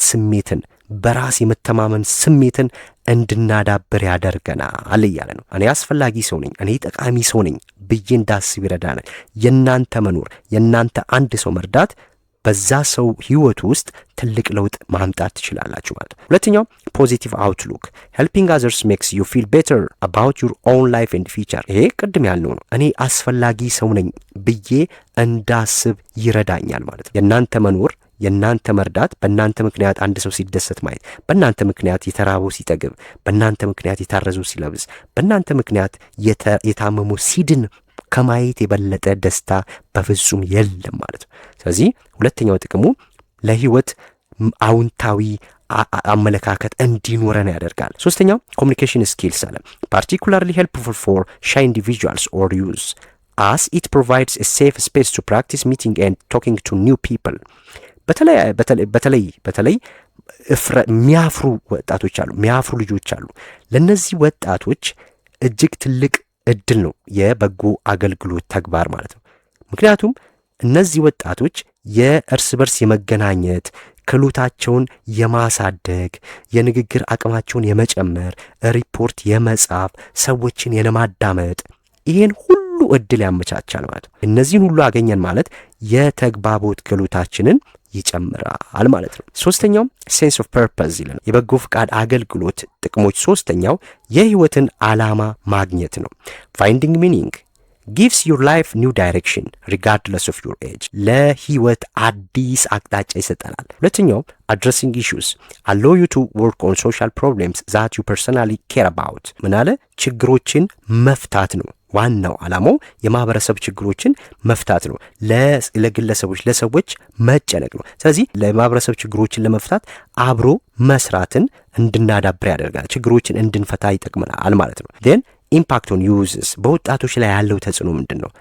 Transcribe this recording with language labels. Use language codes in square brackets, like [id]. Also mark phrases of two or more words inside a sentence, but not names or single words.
[am] ስሜትን በራስ የመተማመን ስሜትን እንድናዳብር ያደርገናል እያለ ነው። እኔ አስፈላጊ ሰው ነኝ፣ እኔ ጠቃሚ ሰው ነኝ ብዬ እንዳስብ ይረዳናል። የናንተ መኖር፣ የናንተ አንድ ሰው መርዳት በዛ ሰው ህይወት ውስጥ ትልቅ ለውጥ ማምጣት ትችላላችሁ ማለት ነው። ሁለተኛው [en] positive outlook helping others makes you feel better about your own life and future [am] ይሄ ቅድም ያልነው ነው። እኔ አስፈላጊ ሰው ነኝ ብዬ እንዳስብ ይረዳኛል ማለት ነው። የናንተ መኖር፣ የናንተ መርዳት፣ በእናንተ ምክንያት አንድ ሰው ሲደሰት ማየት፣ በእናንተ ምክንያት የተራበው ሲጠግብ፣ በእናንተ ምክንያት የታረዘው ሲለብስ፣ በእናንተ ምክንያት የታመመው ሲድን ከማየት የበለጠ ደስታ በፍጹም የለም ማለት ነው። ስለዚህ ሁለተኛው ጥቅሙ ለህይወት አውንታዊ አመለካከት እንዲኖረን ያደርጋል። ሶስተኛው [en] communication skills [am] አለ። [en] particularly helpful for shy individuals or youth as it provides a safe space to practice meeting and talking to new people [am] በተለይ የሚያፍሩ ወጣቶች አሉ፣ የሚያፍሩ ልጆች አሉ። ለነዚህ ወጣቶች እጅግ ትልቅ እድል ነው የበጎ አገልግሎት ተግባር ማለት ነው። ምክንያቱም እነዚህ ወጣቶች የእርስ በርስ የመገናኘት ክህሎታቸውን የማሳደግ የንግግር አቅማቸውን የመጨመር ሪፖርት የመጻፍ ሰዎችን የማዳመጥ ይሄን ሁሉ እድል ያመቻቻል ማለት ነው። እነዚህን ሁሉ አገኘን ማለት የተግባቦት ክህሎታችንን ይጨምራል ማለት ነው። ሶስተኛው [en] sense of purpose [am] ይለናል። የበጎ ፈቃድ አገልግሎት ጥቅሞች ሶስተኛው የህይወትን ዓላማ ማግኘት ነው። [en] finding meaning gives your life new direction regardless of your age [am] ለህይወት አዲስ አቅጣጫ ይሰጠናል። ሁለተኛው [en] addressing issues allow you to work on social problems that you personally care about [am] ምናለ ችግሮችን መፍታት ነው። ዋናው ዓላማው የማህበረሰብ ችግሮችን መፍታት ነው። ለግለሰቦች ለሰዎች መጨነቅ ነው። ስለዚህ ለማህበረሰብ ችግሮችን ለመፍታት አብሮ መስራትን እንድናዳብር ያደርጋል። ችግሮችን እንድንፈታ ይጠቅመናል ማለት ነው። ን [en] impact on youths [am] በወጣቶች ላይ ያለው ተጽዕኖ ምንድን ነው?